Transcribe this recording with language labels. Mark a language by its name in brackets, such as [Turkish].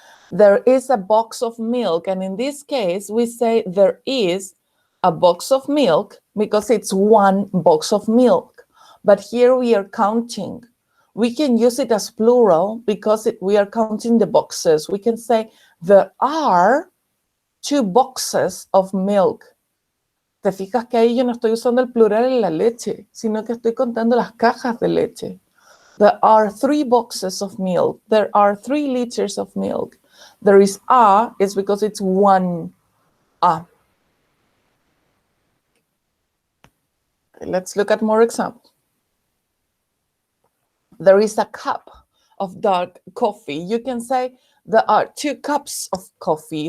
[English] There is a box of milk, and in this case, we say there is a box of milk because it's 1 box of milk. But here we are counting. We can use it as plural because we are counting the boxes. We can say there are 2 boxes of milk. [Spanish] Te fijas que ahí yo no estoy usando el plural en la leche, sino que estoy contando las cajas de leche. [English] There are 3 boxes of milk. There are 3 liters of milk. There is a, is because it's 1 a. Let's look at more examples. There is a cup of dark coffee. You can say there are 2 cups of coffee.